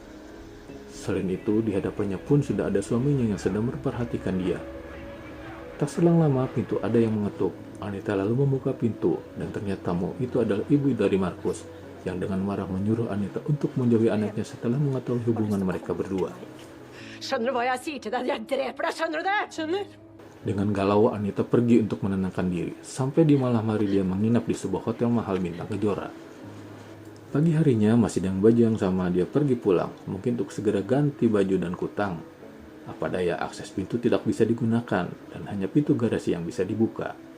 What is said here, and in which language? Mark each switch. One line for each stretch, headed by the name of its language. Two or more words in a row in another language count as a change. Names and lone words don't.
Indonesian: Selain itu, di hadapannya pun sudah ada suaminya yang sedang memperhatikan dia. Tak selang lama pintu ada yang mengetuk. Anita lalu membuka pintu dan ternyata tamu itu adalah ibu dari Markus yang dengan marah menyuruh Anita untuk menjauhi anaknya setelah mengetahui hubungan mereka berdua.
Norwegian: Skjønner du hva jeg sier til deg? Jeg dreper deg, skjønner du det? Skjønner.
Indonesian: Dengan galau Anita pergi untuk menenangkan diri. Sampai di malam hari dia menginap di sebuah hotel mahal bintang Kejora. Pagi harinya masih dengan baju yang sama dia pergi pulang, mungkin untuk segera ganti baju dan kutang. Apa daya akses pintu tidak bisa digunakan dan hanya pintu garasi yang bisa dibuka.